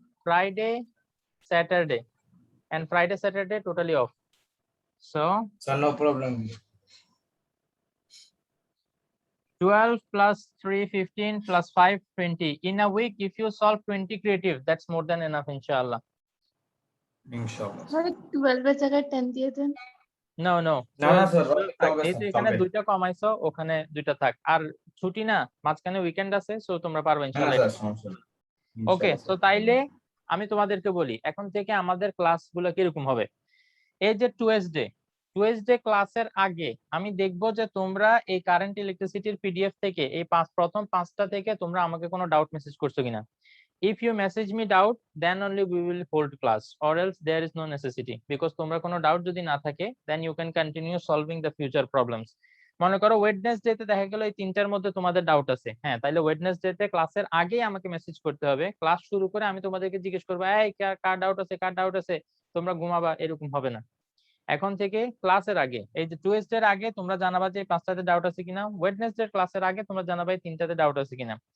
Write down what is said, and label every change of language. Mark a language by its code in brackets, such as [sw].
[en] Friday, Saturday, and Friday, Saturday totally off. So Sir, no problem. 12 plus 3, 15 plus 5, 20. In a week, if you solve 20 creative, that's more than enough, inshallah. Inshallah. [bn] Sorry, 12 এর জায়গায় 10 দিয়ে দেন। [en] No, no. [bn] না না sir, যেহেতু এখানে দুইটা কমাইছো, ওখানে দুইটা থাক। আর ছুটি না, মাঝখানে উইকেন্ড আছে, সো তোমরা পারবে ইনশাআল্লাহ। ওকে, সো তাইলে আমি তোমাদেরকে বলি, এখন থেকে আমাদের ক্লাসগুলো কিরকম হবে। এই যে টুয়েসডে ক্লাসের আগে আমি দেখবো যে তোমরা এই কারেন্ট ইলেকট্রিসিটির পিডিএফ থেকে এই প্রথম 5টা থেকে তোমরা আমাকে কোনো ডাউট মেসেজ করছো কিনা। [en] If you message me doubt, then only we will hold class, or else there is no necessity, because [bn] তোমরা কোনো ডাউট যদি না থাকে, [en] then you can continue solving the future problems. [bn] মনে করো ওয়েডনেসডে তে দেখা গেল এই তিনটার মধ্যে তোমাদের ডাউট আছে, হ্যাঁ, তাহলে ওয়েডনেসডে তে ক্লাসের আগেই আমাকে মেসেজ করতে হবে। ক্লাস শুরু করে আমি তোমাদেরকে জিজ্ঞেস করবো, এই কার ডাউট আছে, তোমরা ঘুমাবা, এরকম হবে না। এখন থেকে ক্লাসের আগে, এই যে টুয়েসডে এর আগে তোমরা জানাবা যে 5টাতে ডাউট আছে কিনা, ওয়েডনেসডে ক্লাসের আগে তোমরা জানাবা 3টাতে ডাউট আছে কিনা।